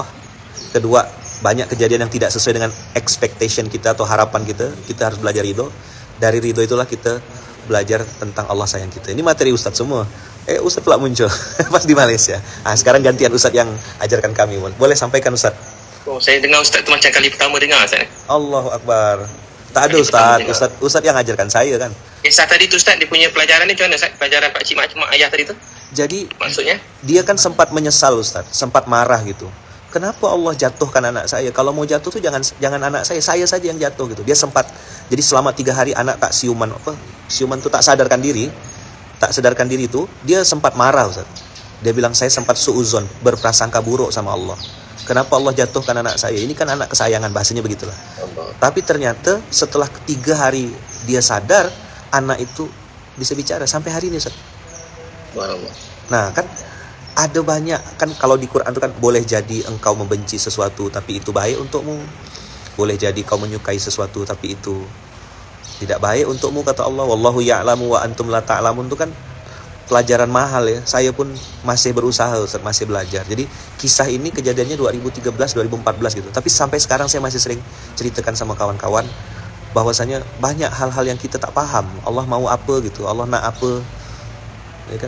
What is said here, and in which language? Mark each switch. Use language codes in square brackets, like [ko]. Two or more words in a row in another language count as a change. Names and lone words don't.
[id] Kedua, banyak kejadian yang tidak sesuai dengan expectation kita atau harapan kita. Kita harus belajar ridho. Dari ridho itulah kita belajar tentang Allah sayang kita. Ini materi Ustadz semua. Ustadz pula muncul pas di Malaysia. Sekarang gantian Ustadz yang ajarkan kami. Boleh sampaikan Ustadz? [ms] Saya dengar Ustaz tu macam kali pertama dengar Ustaz. [ar] Allahu Akbar. [ms] Tak ada Ustadz yang ajarkan saya kan. Kisah tadi tu Ustaz, dia punya pelajaran ni macam mana Ustaz? Pelajaran Pak Cik Mak Ayah tadi tu? Jadi maksudnya? [id] Dia kan sempat menyesal Ustadz, sempat marah gitu. Kenapa Allah jatuhkan anak saya? Kalau mau jatuh tuh jangan anak saya saja yang jatuh gitu. Dia sempat, jadi selama 3 hari anak tak siuman tuh tak sadarkan diri itu, dia sempat marah Ustadz. Dia bilang saya sempat suuzon, berprasangka buruk sama Allah. Kenapa Allah jatuhkan anak saya? Ini kan anak kesayangan, bahasanya begitulah. Tapi ternyata setelah 3 hari dia sadar, anak itu bisa bicara sampai hari ini Ustaz. Nah kan ada banyak kan, kalau di Quran itu kan boleh jadi engkau membenci sesuatu tapi itu baik untukmu, boleh jadi kau menyukai sesuatu tapi itu tidak baik untukmu, kata Allah. [ar] Wallahu ya'lamu wa antum la ta'lamun, [id] itu kan pelajaran mahal ya. Saya pun masih berusaha Ustaz, masih belajar. Jadi kisah ini kejadiannya 2013 2014 gitu, tapi sampai sekarang saya masih sering ceritakan sama kawan-kawan bahwasanya banyak hal-hal yang kita tak paham. Allah mau apa gitu, Allah nak apa, ya kan?